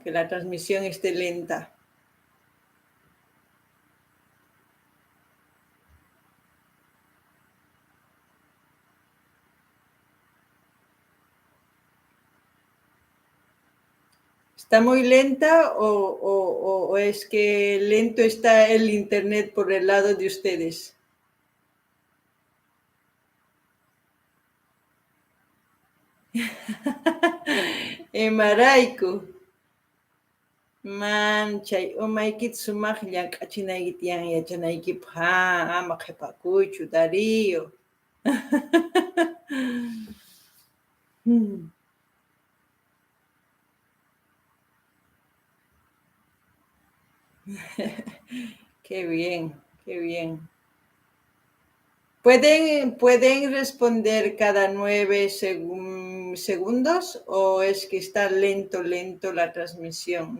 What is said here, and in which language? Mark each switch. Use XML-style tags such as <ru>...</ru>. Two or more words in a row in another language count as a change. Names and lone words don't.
<es>Que la transmisión esté lenta. ¿Está muy lenta o es que lento está el internet por el lado de ustedes? Emarayku.</es> <qu>Manchay umaykita sumaqlla k'achinaykita tiyan yachanaykipaq ama qhipakuychu Darío.</qu> <es>Qué bien, qué bien. ¿Pueden responder cada 9 segundos o es que está lento la transmisión?</es>